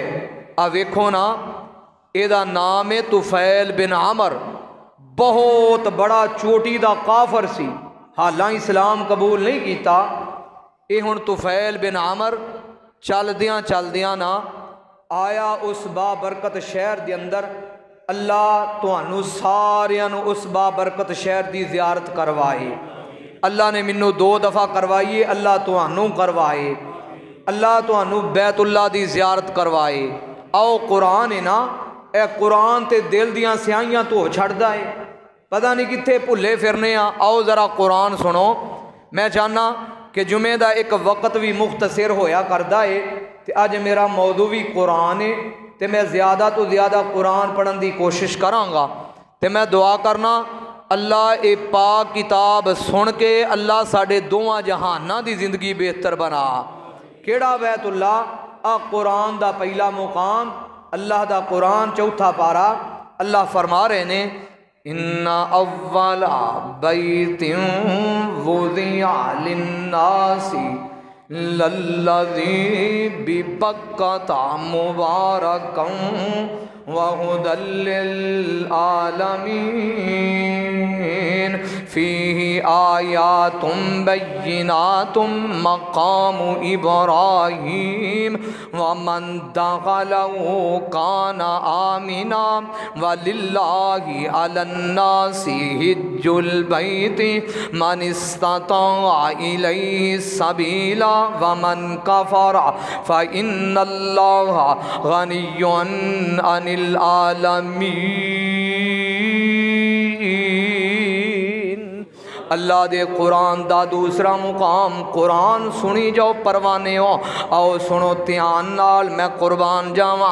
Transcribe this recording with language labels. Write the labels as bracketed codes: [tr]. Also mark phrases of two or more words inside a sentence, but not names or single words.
[pa] ویکھو نا، یہ دا نام ہے طفیل بن عمر، بہت بڑا چوٹی دا کافر سی، حالاں اسلام قبول نہیں کیتا۔ یہ ہن طفیل بن عمر چلدیاں نا آیا اس بابرکت شہر دے اندر، اللہ تانوں ساریاں نوں اس بابرکت شہر دی زیارت کروائے۔ اللہ نے منوں 2 دفعہ کروائی، اللہ تانوں کروائے، اللہ تانوں بیت اللہ دی زیارت کروائے۔ آؤ قرآن ہے نا، اے قرآن تے دل دیاں سیاہیاں تو چھڑدا ہے، پتہ نہیں کتھے بھلے پھرنے آ۔ آؤ ذرا قرآن سنو۔ میں چاہنا کہ جمعے دا ایک وقت بھی مختصر ہویا کردا ہے، تے اج میرا موضوع بھی قرآن ہے، تے میں زیادہ تو زیادہ قرآن پڑھن دی کوشش کراں گا، تے میں دعا کرنا اللہ اے پاک کتاب سن کے اللہ ساڈے دوواں جہاناں دی زندگی بہتر بنا۔ کیڑا بیت اللہ؟ قرآن دا پہلا مقام، اللہ دا قرآن چوتھا پارا، اللہ فرما رہے نے [ar] ان اول بیت وضع للناس للذی ببکۃ مبارکا وہدی للعالمین فیہ آیات بینات مقام ابراہیم ومن دخلہ کان آمنا وللہ علی الناس حج البیت من استطاع الیہ سبیلا ومن کفر فإن اللہ غنی عن العالمین۔ [pa] اللہ دے قرآن دا دوسرا مقام، قرآن سنی جاؤ پروانے ہو، آؤ سنو دھیان نال، میں قربان جاواں۔